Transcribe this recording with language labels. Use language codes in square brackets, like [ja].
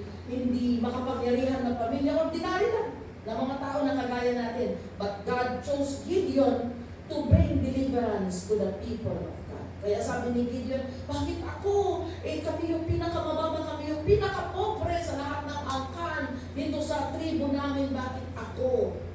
[tl] hindi makapangyarihan ng pamilya, ordinary lang na mga tao na kagaya natin. [en] But God chose Gideon to bring deliverance to the people of God. [tl] Kaya sabi ni Gideon, bakit ako? Kami yung pinakamababa, kami yung pinakapobre sa lahat ng angkan dito sa tribo namin, bakit ako?